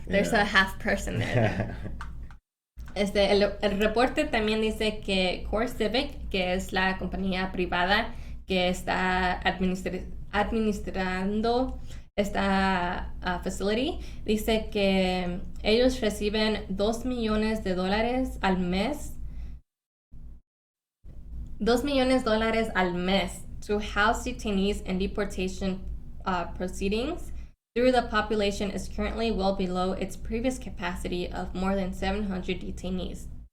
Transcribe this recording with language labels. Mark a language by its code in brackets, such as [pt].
[en] There's a half person there. [es] El reporte también dice que Core Civic, que es la compañía privada que está administrando esta facility, dice que ellos reciben $2 millones al mes. $2 millones al mes [en] to house detainees in deportation proceedings, though the population is currently well below its previous capacity of more than 700 detainees.